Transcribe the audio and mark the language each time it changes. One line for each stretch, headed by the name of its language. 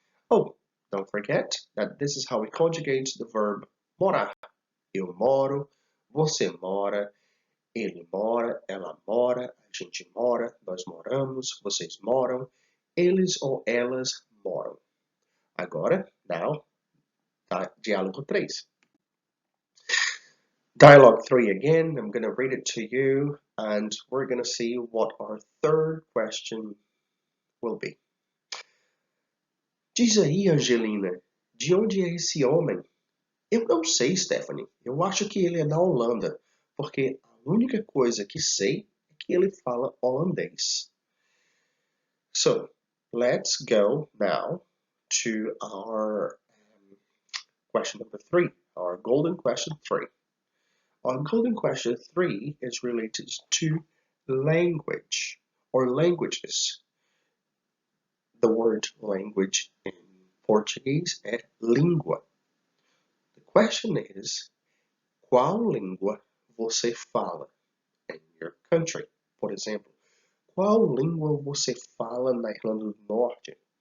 English: Oh, don't forget that this is how we conjugate the verb morar.
Portuguese: Eu moro, você mora, ele mora, ela mora, a gente mora, nós moramos, vocês moram, eles ou elas moram. Agora,
English: now,
Portuguese: diálogo 3.
English: Dialogue 3 again, I'm going to read it to you, and we're going to see what our third question will be.
Portuguese: Diz aí, Angelina, de onde é esse homem? Eu não sei, Stephanie. Eu acho que ele é da Holanda, porque a única coisa que sei é que ele fala holandês.
English: So, let's go now to our question number 3, our golden question 3. Our golden question 3 is related to language or languages. The word language in Portuguese
Portuguese: é língua.
English: The question is,
Portuguese: qual língua você fala
English: in your country?
Portuguese: Por exemplo, qual língua você fala na Irlanda do Norte?